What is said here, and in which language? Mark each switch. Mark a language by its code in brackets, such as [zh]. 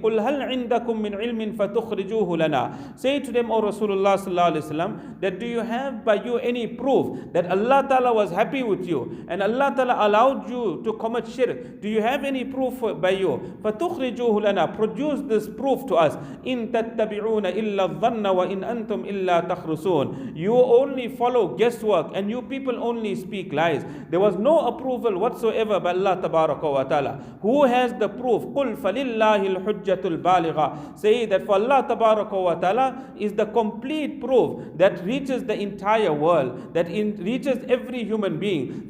[ar] قُلْ هَلْ عِنْدَكُم مِّنْ عِلْمٍ فَتُخْرِجُوهُ لَنَا. [en] Say to them, O Rasulullah sallallahu alaihi wasallam, that do you have by you any proof that Allah Ta'ala was happy with you and Allah Ta'ala allowed you to commit shirk? Do you have any proof by you? [ar] فَتُخْرِجُوهُ لَنَا, [en] produce this proof to us. [ar] إِن تَتَّبِعُونَ إِلَّا الظَّنَّ وَإِنْ أَنْتُمْ إِلَّا تَخْرُسُونَ, [en] you only follow guesswork, and you people only speak lies. There was no approval whatsoever by Allah Tabaraka wa Ta'ala. Who has the proof? [ar] قُلْ فَلِلَّهِ الْحُجَّةُ الْبَالِغَةُ. [en] Say that for Allah Tabaraka wa Ta'ala is the complete proof that reaches the entire world, that reaches every human being.